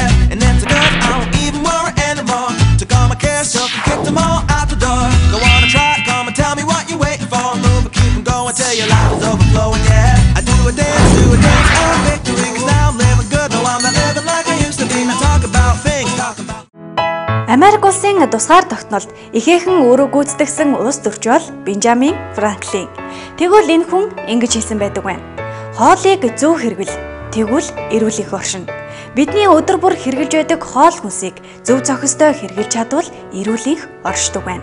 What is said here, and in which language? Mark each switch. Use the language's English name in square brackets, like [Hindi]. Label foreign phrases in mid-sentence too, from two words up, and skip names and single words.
[English] And it's a good, I don't even worry anymore. Took all my cares, took and kicked them all out the door. Go on and try, come and tell me what you're waiting for. Move and keep them going till your life is overflowing, yeah. I do a dance and victory, cause now I'm living good. No, I'm not living like I used to be. Now talk about things, talk about. [Mongolian] Америк улсын тусгаар тогтнолд ихээхэн өөрөө гүйцэтгэсэн улс төрч бол Бенджамин Франклин. Тэгвэл энэ хүн ингэж хэлсэн байдаг байна. Хоолыг зөв хэрэгэл, тэгвэл эрүүл их оршино. Бидний өдөр бүр хэрглэж байдаг хоол хүнсийг зөв зохистой хэрглэж чадвал эрүүл их оршдог байна.